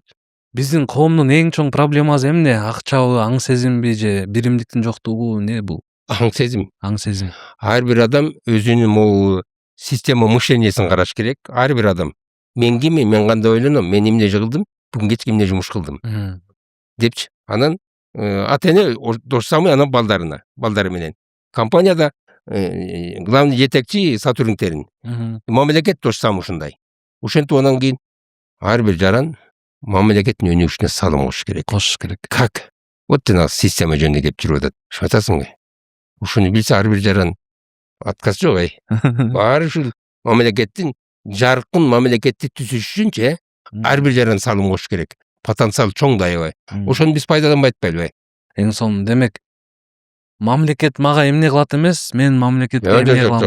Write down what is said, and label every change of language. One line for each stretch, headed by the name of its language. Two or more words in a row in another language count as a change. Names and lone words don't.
Kyrgyz: Биздин коомдун эң чоң проблемасы эмне? Акчабы, аң сезимби же биримдиктин жоктугу, не бул? Аң сезим. Ар бир адам өзүнүн
Russian: могу система мышлениесин
Kyrgyz: караш керек. Ар бир адам. Мен киммин, мен кандай ойлоном, мен эмне кылдым, бүгүн кечке эмне жумуш кылдым депчи. Анан ата-эне
Russian: то же самое
Kyrgyz: анан балдары менен. Компанияда главный жетекчи сотрудниктерин. Мамлекет
Russian: то же самое
Kyrgyz: ушундай. Ошентип анан кийин ар бир жаран мамлекеттин өнүгүшүнө салым кошуш керек.
Russian: Как?
Kyrgyz: Вот жанагы система жөнүндө кеп жүрүп атат. Айтасыңбы? Ушуну билсе ар бир жаран отказ жок, Баары ушул мамлекеттин жаркын мамлекетти түзүш үчүнчү, ар бир жаран салым кошуш керек. Потенциал чоң да аябай. Ошону биз пайдаланбай атпайлыбы? Эң сонун демек мамлекет мага эмне кылат эмес, мен мамлекетке эмне кылам.